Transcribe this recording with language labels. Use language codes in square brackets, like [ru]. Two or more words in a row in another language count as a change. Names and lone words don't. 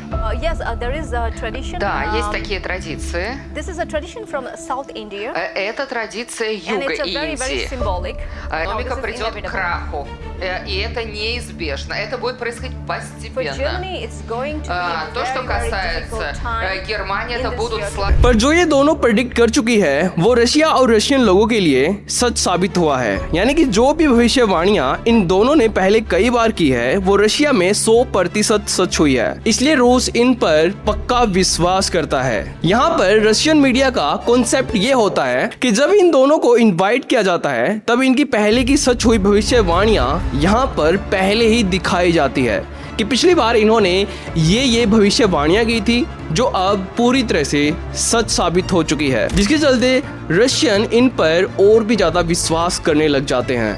[ru] Да, есть такие традиции. Это традиция юга Индии. Экономика придет к краху, и это неизбежно. Это будет происходить постепенно. То, что касается Германии, это будут сложные. [hi] पर जो ये दोनों प्रेडिक्ट कर चुकी है वो रशिया और रशियन लोगों के लिए सच साबित हुआ है। यानी कि जो भी भविष्यवाणियां इन दोनों ने पहले कई बार की है वो रशिया में 100% सच हुई है। इसलिए रूस इन पर पक्का विश्वास करता है। यहाँ पर [en] Russian media [hi] का कॉन्सेप्ट ये होता है कि जब इन दोनों को इनवाइट किया जाता है तब इनकी पहले की सच हुई भविष्यवाणियां यहाँ पर पहले ही दिखाई जाती है कि पिछली बार इन्होंने ये भविष्यवाणियां की थी जो अब पूरी तरह से सच साबित हो चुकी है, जिसके चलते रशियन इन पर और भी ज्यादा विश्वास करने लग जाते हैं।